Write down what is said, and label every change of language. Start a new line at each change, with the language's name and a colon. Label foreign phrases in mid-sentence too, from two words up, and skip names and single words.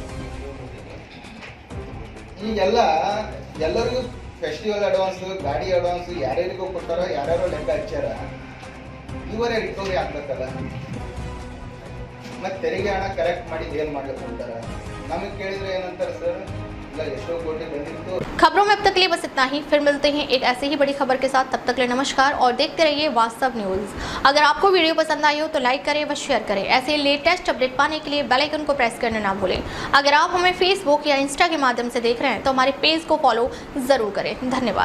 Kannada: ಈಗೆಲ್ಲ ಎಲ್ಲರಿಗೂ
English: festival advance,
Kannada: ಗಾಡಿ ಅಡ್ವಾನ್ಸ್ ಯಾರ್ಯಾರಿಗೂ ಕೊಟ್ಟಾರ, ಯಾರ್ಯಾರೋ ಲೆಕ್ಕ ಹಚ್ಚಾರ. ಇವರೇ ರಿಕವರಿ ಆಗ್ಬೇಕಲ್ಲ. ಮತ್ತೆ ತೆರಿಗೆ ಹಣ ಕರೆಕ್ಟ್ ಮಾಡಿ ಏನ್ ಮಾಡ್ಲಿಕ್ಕೆ ಅಂತಾರ. ನಮಗೆ ಕೇಳಿದ್ರೆ ಏನಂತಾರೆ ಸರ್, ಇಲ್ಲ ಎಷ್ಟೋ ಕೋಟಿ ಬಂದಿತ್ತು.
Hindi: खबरों में अब तक के लिए बस इतना ही। फिर मिलते हैं एक ऐसे ही बड़ी खबर के साथ। तब तक के लिए नमस्कार और देखते रहिए वास्तव न्यूज़। अगर आपको वीडियो पसंद आई हो तो लाइक करें व शेयर करें। ऐसे
English: latest update
Hindi: पाने के लिए
English: bell icon
Hindi: को प्रेस करना ना भूलें। अगर आप हमें फेसबुक या इंस्टा के माध्यम से देख रहे हैं तो हमारे पेज को फॉलो ज़रूर करें।